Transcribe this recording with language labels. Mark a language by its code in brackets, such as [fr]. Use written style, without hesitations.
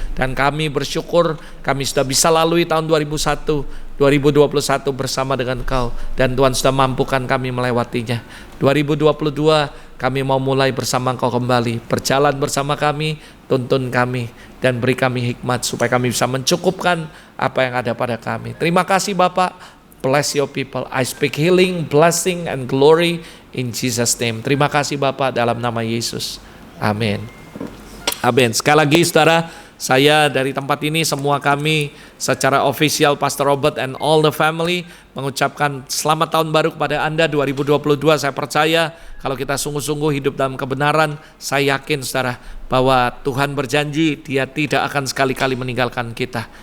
[id] Dan kami bersyukur kami sudah bisa lalui tahun 2021 bersama dengan Kau, dan Tuhan sudah mampukan kami melewatinya. 2022 kami mau mulai bersama Engkau kembali. Berjalan bersama kami, tuntun kami, dan beri kami hikmat supaya kami bisa mencukupkan apa yang ada pada kami. Terima kasih Bapak. [en] Bless your people. I speak healing, blessing, and glory in Jesus' name. [id] Terima kasih Bapak dalam nama Yesus. Amin. Amin. Sekali lagi saudara, saya dari tempat ini, semua kami secara official Pastor Robert [en] and all the family [id] mengucapkan selamat tahun baru kepada Anda 2022. Saya percaya kalau kita sungguh-sungguh hidup dalam kebenaran, saya yakin saudara bahwa Tuhan berjanji Dia tidak akan sekali-kali meninggalkan kita.